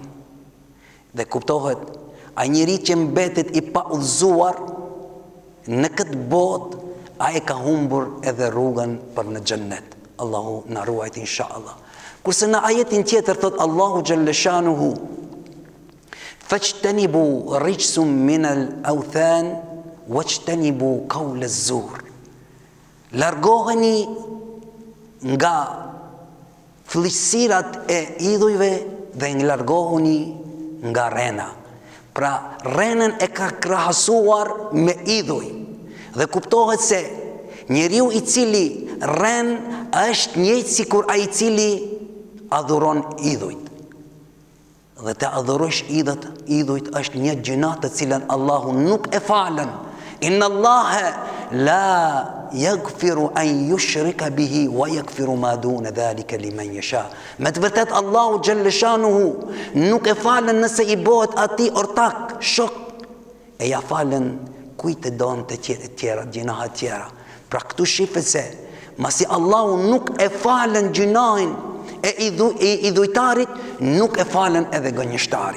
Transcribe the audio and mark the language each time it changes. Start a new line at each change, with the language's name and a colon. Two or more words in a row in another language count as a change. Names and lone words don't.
Albanian: Dhe kuptohet, a njeri që mbetet I pa udhëzuar në këtë botë, a e ka humbur edhe rrugën për në xhennet. Allahu na ruajt inshallah. Kurse në ajetin tjetër thot Allahu xhalleshanuhu:
Arabic: "فاجتنبوا الرجس من الأوثان واجتنبوا قول الزور."
Albanian: Largoheni nga fllësirat e idhujve dhe largohuni nga rrena. Pra rrenën e ka krahasuar me idhuj. Dhe kuptohet se njeriu I cili rren është njëjtë sikur ai I cili adhuron idhujt. Dhe të adhurosh idhujt është një gjëna të cilën Allahu nuk e falën.
Arabic: إن الله لا يغفر أن يشرك به ويغفر ما دون ذلك لمن يشاء.
Albanian: Me të vërtet Allahu xhalleshanuhu nuk e falën nëse I bëhet atij ortak, shok, e ja falën kujt e don të tjera, gjinaha të tjera. Pra këtu shifet se masi Allahu nuk e falën gjinahin e idhujtarit, nuk e falën edhe gënjështarin.